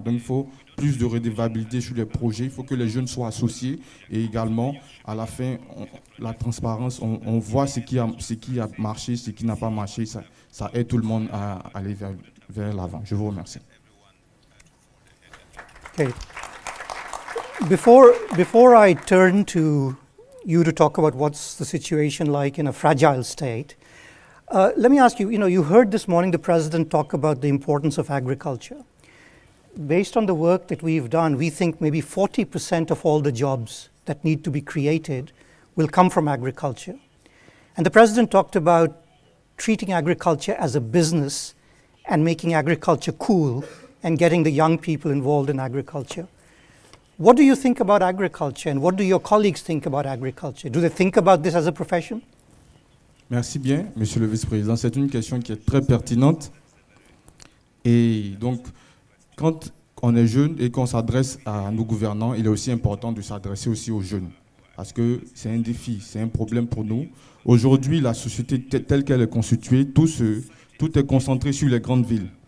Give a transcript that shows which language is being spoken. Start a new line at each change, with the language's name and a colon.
French: Donc, il faut plus de redevabilité sur les projets. Il faut que les jeunes soient associés. Et également, à la fin, la transparence, on voit ce qui a marché, ce qui n'a pas marché. Ça aide tout le monde à aller vers l'avant. Je vous remercie.
English: Okay. Before I turn to you to talk about what's the situation like in a fragile state, let me ask you, you heard this morning the President talk about the importance of agriculture. Based on the work that we've done, we think maybe 40% of all the jobs that need to be created will come from agriculture. And the President talked about treating agriculture as a business and making agriculture cool and getting the young people involved in agriculture. What do you think about agriculture and what do your colleagues think about agriculture? Do they think about this as a profession?
French: Merci bien, Monsieur le Vice-président. C'est une question qui est très pertinente. Et donc, quand on est jeune et qu'on s'adresse à nos gouvernants, il est aussi important de s'adresser aussi aux jeunes. Parce que c'est un défi, c'est un problème pour nous. Aujourd'hui, la société telle qu'elle est constituée, tout est concentré sur les grandes villes.